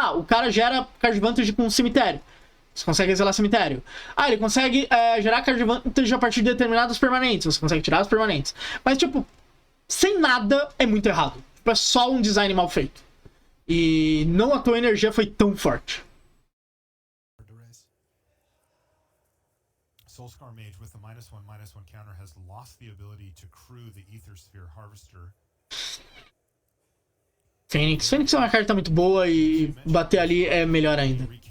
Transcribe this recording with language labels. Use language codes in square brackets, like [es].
[pt] O cara gera card advantage com um cemitério. Você consegue exilar cemitério. Ele consegue gerar card advantage a partir de determinadas permanentes. Você consegue tirar as permanentes. Mas, tipo, sem nada é muito errado. Tipo, é só um design mal feito. E não à toa a energia foi tão forte. [en] Soulscar Mage with the -1/-1 counter has lost the ability to crew the Aethersphere Harvester. [pt] Fênix é uma carta muito boa e bater ali é melhor ainda.